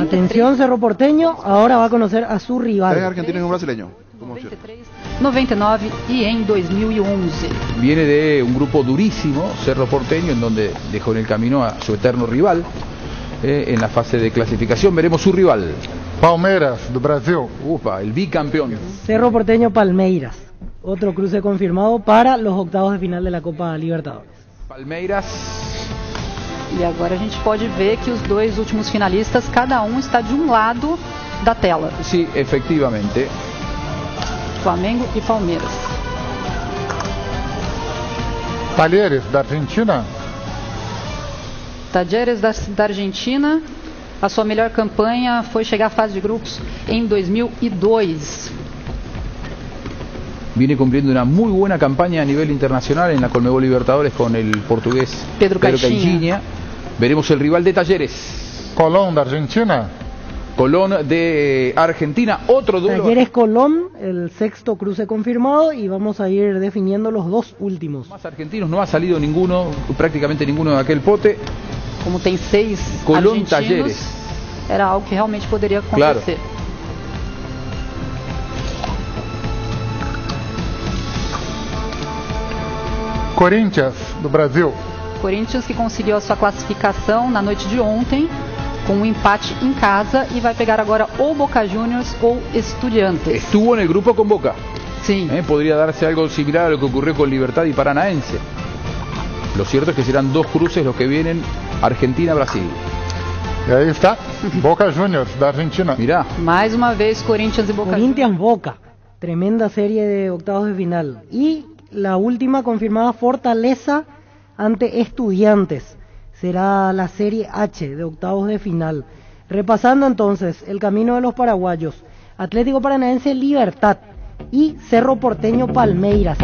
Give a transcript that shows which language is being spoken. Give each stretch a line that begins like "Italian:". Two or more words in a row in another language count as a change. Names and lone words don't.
Spanish: Atención, Cerro Porteño ahora va a conocer a su rival. ¿Es argentino y un brasileño? 99 y en 2011. Viene de un grupo durísimo, Cerro Porteño, en donde dejó en el camino a su eterno rival. En la fase de clasificación veremos su rival.
Portuguese: Palmeiras, do Brasil. Upa,
Spanish: el bicampeón. Cerro Porteño Palmeiras. Otro cruce confirmado para los octavos de final de la Copa Libertadores. Palmeiras.
Portuguese: E agora a gente pode ver que os dois últimos finalistas, cada um está de um lado da tela.
Spanish: Sí, efectivamente.
Portuguese: Flamengo e Palmeiras. Talleres, da Argentina. Talleres da Argentina. A sua melhor campanha foi chegar à fase de grupos em 2002.
Spanish: Viene cumpliendo una muy buena campaña a nivel internacional en la Conmebol Libertadores con el portugués Pedro Caixinha. Veremos el rival de Talleres. Colón, de Argentina. Colón de Argentina, otro duelo. Talleres Colón, el sexto cruce confirmado, y vamos a ir definiendo los dos últimos. Más argentinos no ha salido ninguno, prácticamente ninguno de aquel pote.
Portuguese: Como tem 6 Colón, argentinos, Talleres. era algo que realmente poderia acontecer. Claro. Corinthians, do Brasil. Corinthians, que conseguiu a sua classificação na noite de ontem com um empate em casa e vai pegar agora ou Boca Juniors ou Estudiantes.
Spanish: Estuvo en el grupo con Boca. Sí. Podría darse algo similar a lo que ocurrió con Libertad y Paranaense. Lo cierto es que serán dos cruces los que vienen Argentina-Brasil. Y ahí está, Boca Juniors de Argentina. Mirá.
Portuguese: Mais uma vez, Corinthians y Boca Juniors.
Spanish: Corinthians-Boca, tremenda serie de octavos de final. Y la última confirmada, Fortaleza ante Estudiantes. Será la serie H de octavos de final. Repasando entonces el camino de los paraguayos: Atlético Paranaense Libertad y Cerro Porteño Palmeiras.